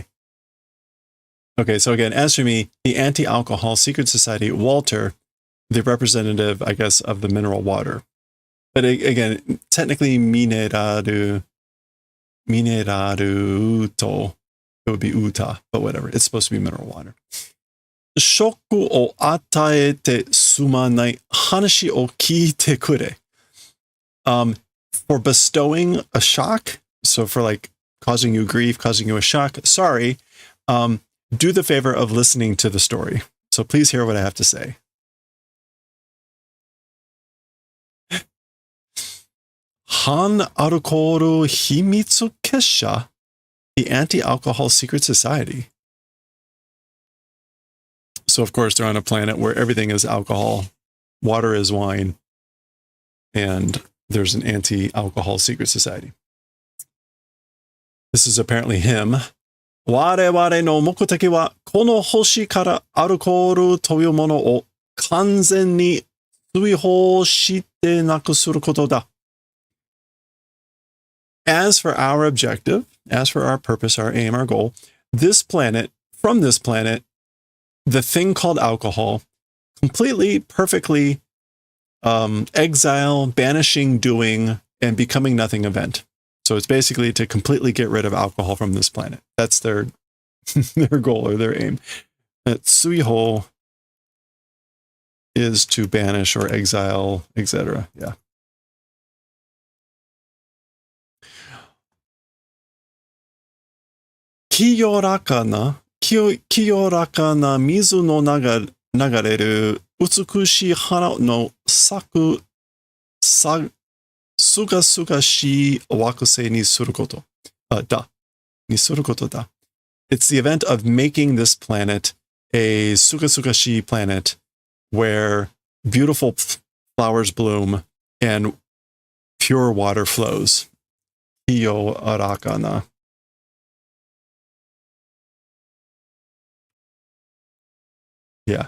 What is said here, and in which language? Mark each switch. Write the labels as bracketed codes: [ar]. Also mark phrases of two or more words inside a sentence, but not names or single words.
[en] Okay, so again, as for me, the Anti-Alcohol Secret Society, Walter, the representative, I guess, of the mineral water. But again, technically, mineraruto, it would be uta, but whatever. It's supposed to be mineral water. [ja] ショック を 与えて すまない 話 を 聞いて くれ. [en] For bestowing a shock, so for like causing you grief, causing you a shock, sorry, do the favor of listening to the story. So please hear what I have to say. [ja] 反 アルコール 秘密 結社, [en] the Anti-Alcohol Secret Society. So of course they're on a planet where everything is alcohol, water is wine, and there's an Anti-Alcohol Secret Society. This is apparently him. [ja] 我々の目的はこの星からアルコールというものを完全に追放してなくすることだ。 [en] As for our objective, as for our purpose, our aim, our goal, this planet, from this planet, the thing called alcohol, completely, perfectly exile, banishing, doing, and becoming nothing event. So it's basically to completely get rid of alcohol from this planet. That's their their goal or their aim. Tsuiho is to banish or exile, etc. Yeah. [ja] 清らかな 水 の 流れる 美しい 花 の 咲く 清々しい 惑星 に する こと. に する こと だ. [en] It's the event of making this planet a suga-suga-shii planet where beautiful flowers bloom and pure water flows. [ja] 清らかな. Yeah.